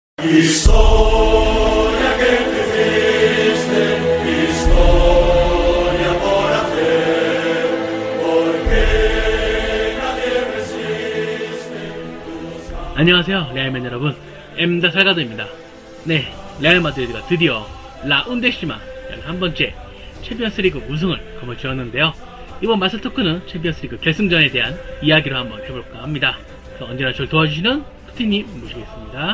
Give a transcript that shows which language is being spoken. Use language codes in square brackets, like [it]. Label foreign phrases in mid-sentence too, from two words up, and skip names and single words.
[es] Historia que te diste, historia por hacer, porque nadie resiste tus ganas. [ko] 안녕하세요, 레알맨 여러분. 엠다 살가드입니다. 네, 레알 마드리드가 드디어 라운데시마 한 번째 챔피언스리그 우승을 거머쥐었는데요. 이번 마스 토크는 챔피언스리그 결승전에 대한 이야기로 한번 해볼까 합니다. 언제나 저를 도와주시는 푸티님 모시겠습니다.